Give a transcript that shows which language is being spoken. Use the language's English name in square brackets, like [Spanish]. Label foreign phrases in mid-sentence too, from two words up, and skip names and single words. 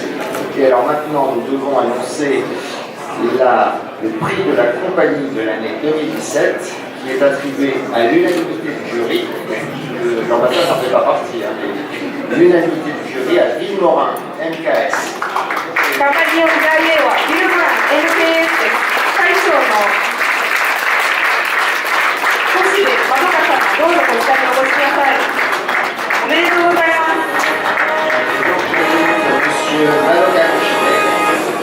[French] Et alors maintenant, nous devons annoncer le prix de la compagnie de l'année 2017, qui est attribué à l'unanimité du jury. L'ambassade n'en fait pas partie, hein, mais l'unanimité du jury à Villemorin MKS. Compagnie de Villemorin MKS, [Japanese] 最初の どうぞこちらにお越しください。おめでとうございます。 [French] Monsieur Maloka Koshide,